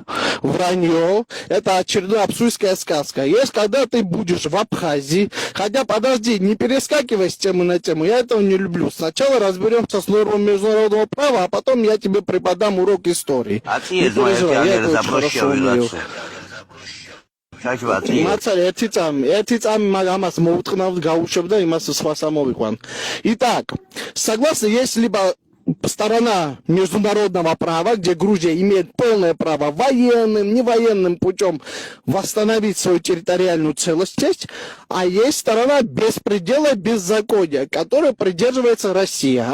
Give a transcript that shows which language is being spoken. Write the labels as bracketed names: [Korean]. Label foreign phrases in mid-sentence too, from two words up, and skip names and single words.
[Russian] Вранье. Это очередная абсурдская сказка. Есть, когда ты будешь в Абхазии, хотя, подожди, не перескакивай с темы на тему, я этого не люблю. Сначала разберемся с нормами международного права, а потом я тебе преподам урок истории. Не Atizma, переживай, я я это очень хорошо умею. [Georgian] მაცალე ერთი წამი ამას მოუთხნავ გაუშვებ და იმას სხვას ამოვიყვან. [Russian] Итак, согласно, есть либо сторона международного права, где Грузия имеет полное право военным, невоенным путем восстановить свою территориальную целостность, а есть сторона беспредела беззакония, которой придерживается Россия.